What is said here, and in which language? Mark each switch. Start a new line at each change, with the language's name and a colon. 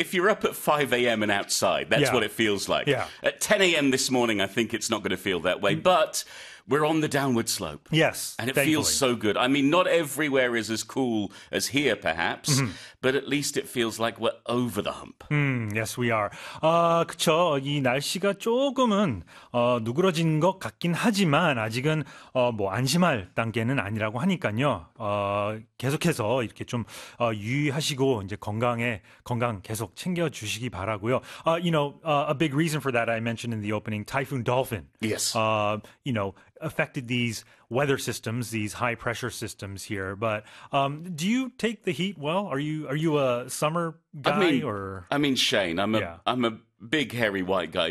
English: If you're up at 5 a.m. and outside, that's what it feels like. Yeah. At 10 a.m. this morning, I think it's not going to feel that way. But we're on the downward slope. Yes, and it feels so good. I mean, not everywhere is as cool as here, perhaps, but at least it feels like we're over the hump. Yes, we are.
Korean: 그렇죠. 이 날씨가 조금은 누그러진 것 같긴 하지만 아직은 뭐 안심할 단계는 아니라고 하니까요. 계속해서 이렇게 좀 유의하시고 이제 건강 계속 챙겨주시기 바라고요.
English: You know, a big reason for that I mentioned in the opening, Typhoon Dolphin. Yes. You know, affected these weather systems, these high pressure systems here. But do you take the heat well? Are you a summer guy? Shane, I'm a big hairy white guy.